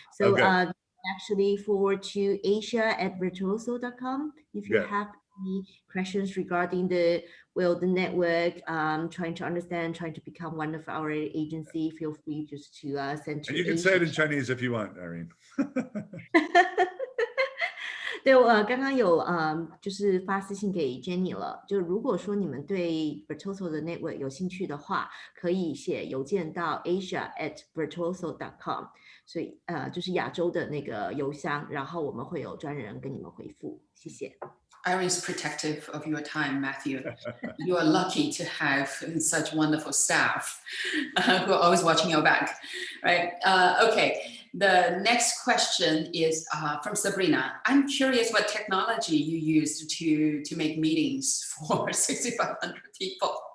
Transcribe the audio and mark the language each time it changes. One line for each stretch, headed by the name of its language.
English: So actually forward to asia@virtuoso.com if you have any questions regarding the network, trying to understand, trying to become one of our agency, feel free just to send to. And you can say it in Chinese if you want, Irene.
Chinese: 对，我刚刚有就是发私信给 Jenny 了，就如果说你们对 Virtuoso 的 network 有兴趣的话，可以写邮件到 asia@virtuoso.com， 所以就是亚洲的那个邮箱，然后我们会有专人跟你们回复，谢谢。
English: Irene's protective of your time, Matthew. You are lucky to have such wonderful staff who are always watching your back, right? Okay. The next question is from Sabrina. I'm curious what technology you used to make meetings for 6,500 people.